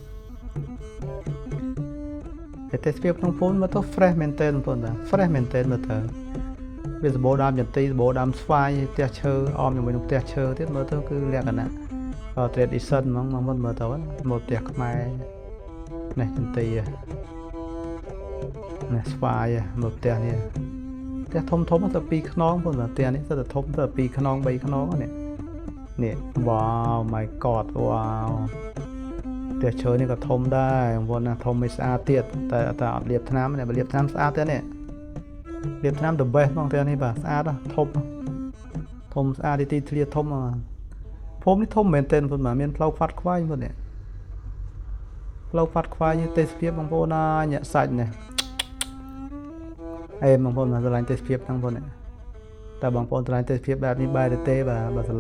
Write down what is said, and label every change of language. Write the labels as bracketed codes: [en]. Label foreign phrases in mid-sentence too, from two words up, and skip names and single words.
[km] តែទេសភាពក្នុងភូមិមកទៅ fresh មែនទែនបងប្អូនបាទ fresh មែនទែនមើលទៅវាសម្បូរដើមចន្ទីសម្បូរដើមស្វាយផ្ទះឈើអមជាមួយនឹងផ្ទះឈើទៀតមើលទៅគឺលក្ខណៈtradition ហ្មងបងប្អូនមើលទៅមកផ្ទះខ្មែរនេះចន្ទី នេះស្វាយមើលផ្ទះនេះផ្ទះធំទៅ2ខ្នងបងប្អូនផ្ទះនេះទៅធំទៅ2ខ្នង3ខ្នង នេះវ៉ាវ [en] my god [km] វ៉ាវផ្ទះឈើនេះក៏ធំដែរបងប្អូនណាធំមិនស្អាតទៀតតែអត់លាបថ្នាំនេះបើលាបថ្នាំស្អាតទៀតនេះលាបថ្នាំ [en] the best [km] បងផ្ទះនេះបាទស្អាតធំស្អាតទីធ្លាធំភូមិនេះធំមែនទែនបងប្អូនមានផ្លូវខ្វាត់ខ្វាយបងប្អូននេះផ្លូវខ្វាត់ខ្វាយទេសភាពបងប្អូនណាញាក់សាច់នេះ អេបងប្អូនស្រឡាញ់ទេសភាពហ្នឹងបងប្អូនតែបងប្អូនស្រឡាញ់ទេសភាពបែបនេះបែរទេបាទបើស្រឡា